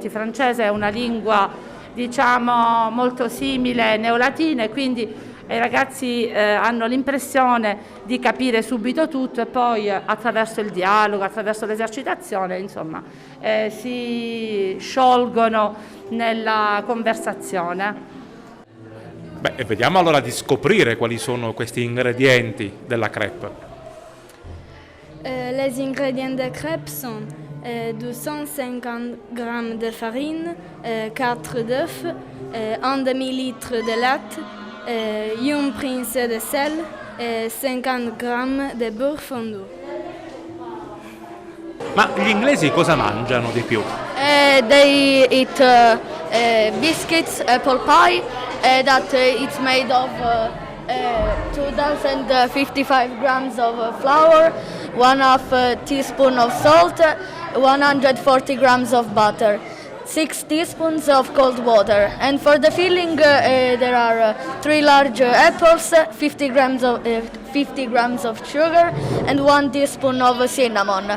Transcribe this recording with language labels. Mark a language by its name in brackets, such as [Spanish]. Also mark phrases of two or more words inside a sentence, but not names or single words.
[Italian] Il francese è una lingua, diciamo, molto simile ai neolatine, quindi i ragazzi hanno l'impressione di capire subito tutto, e poi attraverso il dialogo, attraverso l'esercitazione, insomma, si sciolgono nella conversazione. Beh, e vediamo allora di scoprire quali sono questi ingredienti della crêpe. [French] Les ingrédients de crêpes sont 250 g de farine, 4 d'œufs, 1 demi-litre de latte, une pincée de sel et 50 g de beurre fondu. [Italian] Ma gli inglesi cosa mangiano di più? [English] They eat biscuits, apple pie, that it's made of 2055 grams of flour, 1/2 teaspoon of salt, 140 grams of butter, 6 teaspoons of cold water, and for the filling there are 3 large apples, 50 grams of sugar, and 1 teaspoon of cinnamon.